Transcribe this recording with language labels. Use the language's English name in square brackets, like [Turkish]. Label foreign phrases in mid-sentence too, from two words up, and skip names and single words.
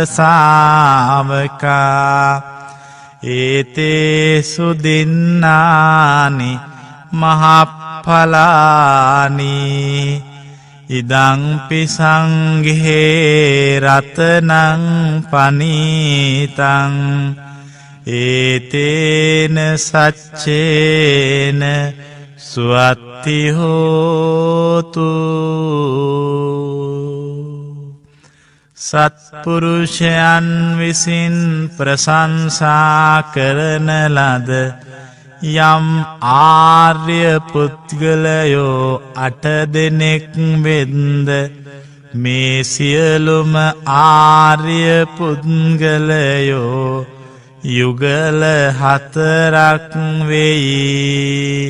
[Pali] සාවකා ඒතේ සුදින්නානි මහප්ඵලානි ඉදං පිසංඝේ රතනං පනීතං ඒතේන සච්චේන සුවත්ති හෝතු. [Sinhala] සත්පුරුෂයන් විසින් ප්‍රශංසා කරන ලද යම් ආර්ය පුද්ගලයෝ 8 දෙනෙක් වෙන්ද මේ සියලුම ආර්ය පුද්ගලයෝ යුගල 4ක් වෙයි.